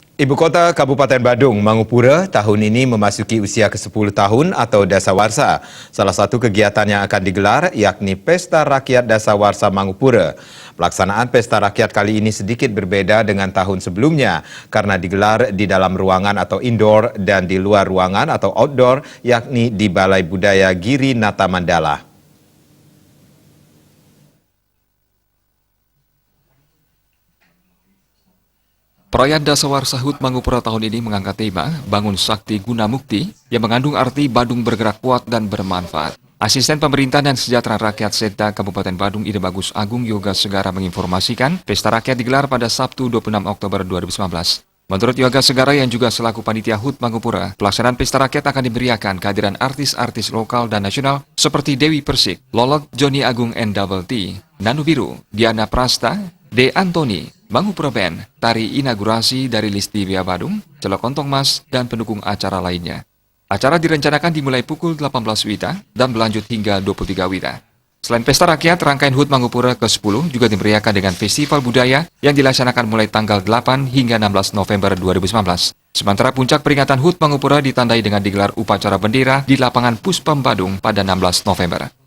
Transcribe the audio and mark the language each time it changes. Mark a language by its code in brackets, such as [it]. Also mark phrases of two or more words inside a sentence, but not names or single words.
[id] Ibu kota Kabupaten Badung, Mangupura, tahun ini memasuki usia ke-10 tahun atau Dasawarsa. Salah satu kegiatan yang akan digelar yakni Pesta Rakyat Dasawarsa Mangupura. Pelaksanaan Pesta Rakyat kali ini sedikit berbeda dengan tahun sebelumnya karena digelar di dalam ruangan atau indoor dan di luar ruangan atau outdoor, yakni di Balai Budaya Giri Nata Mandala. Perayaan Dasawarsa HUT Mangupura tahun ini mengangkat tema Bangun Sakti Guna Mukti yang mengandung arti Badung bergerak kuat dan bermanfaat. Asisten Pemerintahan dan Kesejahteraan Rakyat Setda Kabupaten Badung Ide Bagus Agung Yoga Segara menginformasikan Pesta Rakyat digelar pada Sabtu 26 Oktober 2019. Menurut Yoga Segara yang juga selaku panitia HUT Mangupura, pelaksanaan Pesta Rakyat akan diberiakan kehadiran artis-artis lokal dan nasional seperti Dewi Persik, Lolot Joni Agung NWT, Nanu Biru, Diana Prasta, D. Antoni, Mangupura Band, tari inaugurasi dari Listi Via Badung, Celok Kontong Mas, dan pendukung acara lainnya. Acara direncanakan dimulai pukul 18 WITA dan berlanjut hingga 23 WITA. Selain Pesta Rakyat, rangkaian HUT Mangupura ke-10 juga dimeriahkan dengan festival budaya yang dilaksanakan mulai tanggal 8 hingga 16 November 2019. Sementara puncak peringatan HUT Mangupura ditandai dengan digelar upacara bendera di lapangan Puspem Badung pada 16 November.